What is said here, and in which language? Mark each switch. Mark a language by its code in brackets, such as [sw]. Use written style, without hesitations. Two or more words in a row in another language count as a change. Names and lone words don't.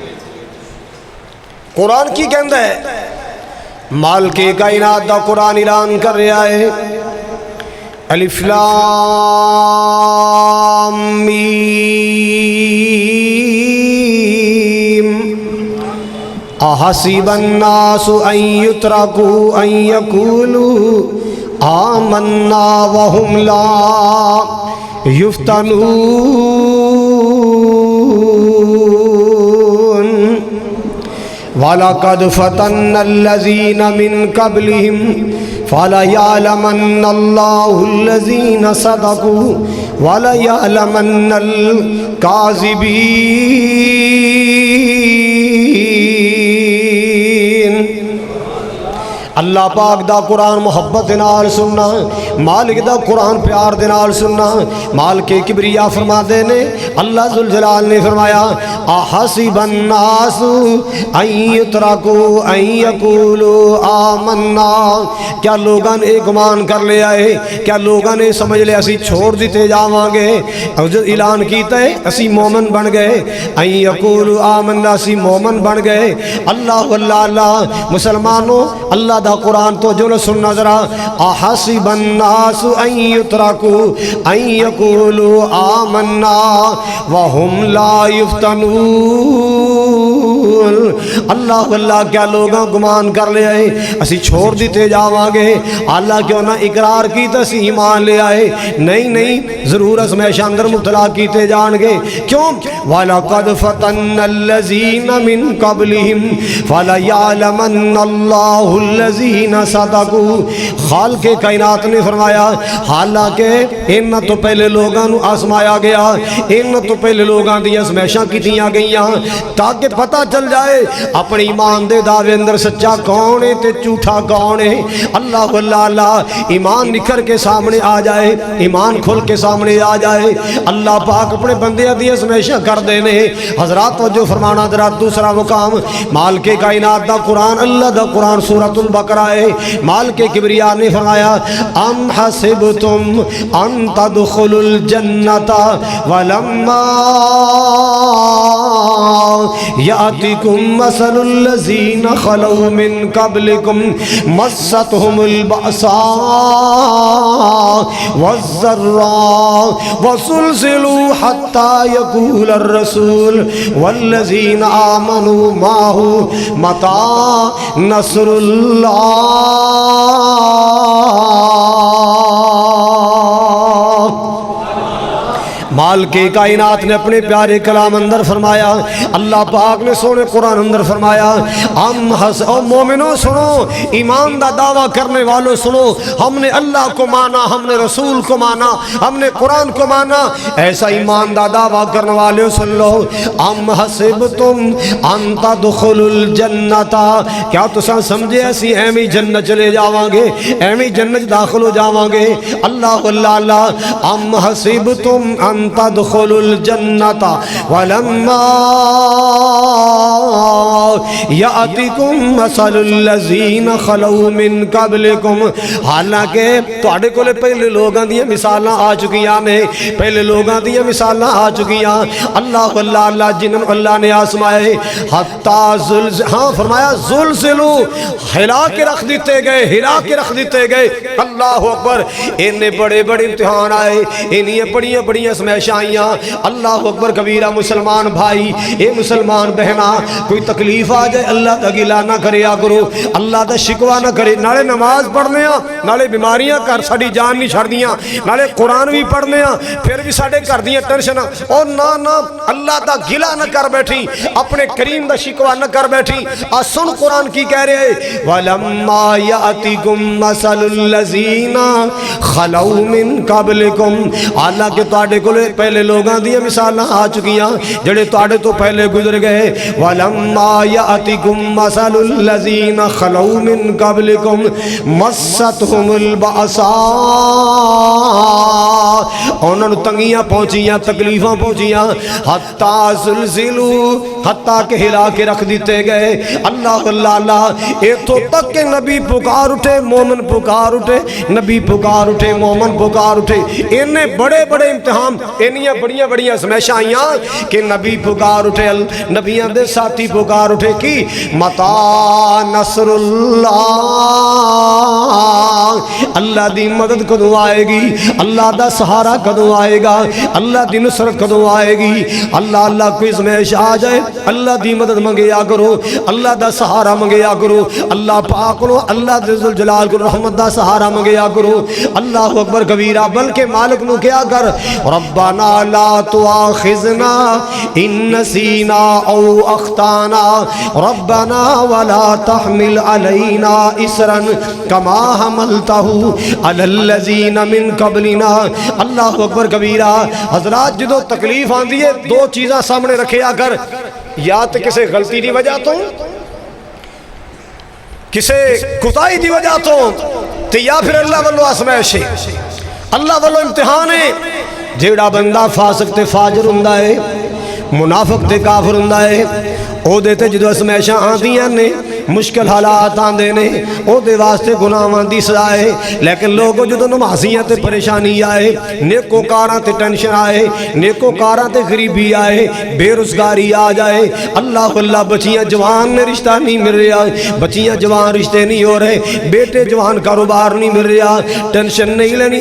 [pa] قرآن کی کہندہ ہے، مالک کائنات دا قرآن اعلان کر رہا ہے، الف [ar] لام میم احسب الناس ان یترکوا ان یقولوا آمنا وهم لا یفتنون وَلَقَدْ فَتَنَّ الَّذِينَ مِن قَبْلِهِمْ فَلَيَعْلَمَنَّ اللَّهُ الَّذِينَ صَدَقُوا وَلَيَعْلَمَنَّ الْكَاذِبِينَ۔ [pa] اللہ پاک دا قرآن محبت دے نال سننا، مالک دا قرآن پیار دے نال سننا۔ مالک کبریا فرما دے نے، اللہ ذوالجلال نے فرمایا، [ar] احسب الناس ان یترکوا ان یقولوا آمنا، [pa] کیا لوگاں نے گمان کر لیا ہے، کیا لوگاں نے سمجھ لیا اسی چھوڑ دیتے جاواں گے؟ اعلان کیتا ہے اسی مومن بن گئے، [ar] ان یقولوا آمنا، [pa] اسی مومن بن گئے۔ اللہ اللہ اللہ، مسلمانوں اللہ دا قرآن تو جو سننا ذرا، [ar] احسب الناس ان یترکوا ان یقولوا آمنا وهم لا یفتنون۔ [pa] اللہ اللہ، کیا لوگاں گمان کر لے آئے اسی چھوڑ دیتے جاواں گے؟ اللہ کیوں نہ اقرار کی تو اسی ایمان لے آئے؟ نہیں نہیں، ضرور ازمائشاں اندر مبتلا کیتے جان گے۔ کیوں؟ [ar] وَلَقَدْ فَتَنَّ الَّذِينَ مِن قَبْلِهِمْ فَلَيَعْلَمَنَّ اللَّهُ الَّذِينَ صَدَقُوا۔ [pa] خالق کائنات نے فرمایا، حالانکہ ان تو پہلے لوگاں نو آزمایا گیا، ان تو پہلے لوگاں دی ازمائشاں کیتیاں گئیاں، تاکہ پتہ چل جائے اپنی ایمان دے دعوے اندر سچا کون ہے تے جھوٹا کون ہے۔ اللہ اللہ اللہ، ایمان نکھر کے سامنے آ جائے، ایمان کھل کے سامنے آ جائے، اللہ پاک اپنے بندے دی ازمائشاں کر دینے۔ حضرات توجہ فرمانا ذرا، دوسرا مقام مالک کائنات دا قرآن، اللہ دا قرآن سورۃ البقرہ ہے۔ مالک کبریا نے فرمایا، [ar] ام حسبتم ان تدخلوا الجنۃ ولما یأتکم مثل الذین خلوا من قبلکم مستهم البأساء والضراء وزلزلوا حتى يقول الرسول والذین آمنوا معه متى نصر اللہ۔ [pa] مالک کائنات نے اپنے پیارے کلام اندر فرمایا، اللہ پاک نے سونے قرآن اندر فرمایا، او مومنوں سنو، ایمان دا دعویٰ کرنے والوں سنو، [ur] ہم نے اللہ کو مانا، ہم نے رسول کو مانا، ہم نے قرآن کو مانا، [pa] ایسا ایمان دا دعویٰ کرنے والے سن لو، [ar] ام حسبتم ان تدخلوا الجنت، [pa] کیا تساں سمجھے اسی ایویں جنت چلے جاواں گے، ایویں جنت داخل ہو جاواں گے؟ اللہ اللہ اللہ، [ar] ام حسبتم ان تدخلوا الجنت ولما یاتکم مثل الذین خلو من قبلکم، حالانکہ [pa] تواڈے کولے پہلے لوگاں دی مثالاں آ چکیاں نے، پہلے لوگاں دی مثالاں آ چکیاں، اللہ اللہ اللہ جنہاں اللہ نے آزمائے، حتیٰ ہاں فرمایا زلزلو، ہلا کے رکھ دیتے گئے، ہلا کے رکھ دیتے گئے، [ar] اللہ اکبر، [pa] انہیں بڑے بڑے امتحان آئے، انہیں بڑی بڑی ازمائشاں آئیاں، [ar] اللہ اکبر کبیرہ۔ [pa] مسلمان بھائی، اے مسلمان بہنا، کوئی تکلیف آ جائے اللہ دا گلہ نہ کریا کرو، اللہ دا شکوہ نہ کرے، نالے نماز پڑھنے ہاں، نالے بیماریاں کر ساڑی جان نہیں چھڑ دیاں، نالے قرآن بھی پڑھنے ہاں، پھر بھی ساڑے کر دیاں ٹینشن، اور نہ اللہ دا گلہ نہ کر بیٹھی، اپنے کریم دا شکوہ نہ کر بیٹھی۔ سن قرآن کی کہہ رہے ہیں، [ar] وَلَمَّا يَأْتِكُمْ مَثَلُ الَّذِينَ خَلَوْا مِن قَبْلِكُمْ، [pa] حالانکہ تواڈے کولے پہلے لوگاں دی مثالاں آ چکیاں جڑے تواڈے تو پہلے گزر گئے، [ar] وَلَمَّا يَأْتِكُمْ مَثَلُ الَّذِينَ خَلَوْا مِن قَبْلِكُمْ مَسَّتْهُمُ الْبَأْسَاءُ، [pa] انہوں نے تنگیاں پہنچیاں، تکلیفاں پہنچیاں، [ar] حتیٰ زلزلو، [pa] حتیٰ کہ ہلا کے رکھ دیتے گئے، اللہ اللہ اللہ، ایتھوں تک کہ نبی پکار اٹھے، مومن پکار اٹھے، نبی پکار اٹھے، مومن پکار اٹھے، انہیں بڑے بڑے امتحان، انہیں بڑیاں بڑیاں ازمائشاں آئیاں کہ نبی پکار اٹھے، نبیاں دے ساتھی پکار اٹھے کی [ar] متا نصر اللہ، [pa] اللہ دی مدد کدوں آئے گی، اللہ دا سہارا کدوں آئے گا، اللہ دی نصرت کدوں آئے گی؟ اللہ اللہ کوئی ازمائش آ جائے اللہ دی مدد منگیا کرو، اللہ دا سہارا منگیا کرو، اللہ پاک کو اللہ ذل جلال کو رحمت دا سہارا منگیا کرو، [ar] اللہ اکبر کبیرہ۔ [pa] بلکہ مالک نو کیا کر، [ar] ربنا لا تؤاخذنا ان نسینا او اخطانا، ربنا ولا تحمل علینا اسرا کما حملته علی الذین من قبلنا، اللہ اکبر کبیرہ۔ [pa] حضرات جدو تکلیف آندی ہے دو چیزاں سامنے رکھے اگر، یا تو کسے غلطی دی وجہ تو، کسے کوتاہی دی وجہ تو یا پھر اللہ والو آزمائش ہے، اللہ والو امتحان ہے۔ جیڑا بندہ فاسق تے فاجر ہوندا ہے، منافق تے کافر ہوندا ہے، او دیتے جدو ازمائشاں آندیاں نے، مشکل حالات آندے نے، او دے واسطے گناہاں دی سزا ہے۔ لیکن لوگوں جدو نمازیاں تے پریشانی آئے، نیکوکاراں تے ٹینشن آئے، نیکوکاراں تے غریبی آئے، بے روزگاری آ جائے، اللہ اللہ بچیاں جوان نے رشتہ نہیں مل رہا، بچیاں جوان رشتے نہیں ہو رہے، بیٹے جوان کاروبار نہیں مل رہا، ٹینشن نہیں لینی۔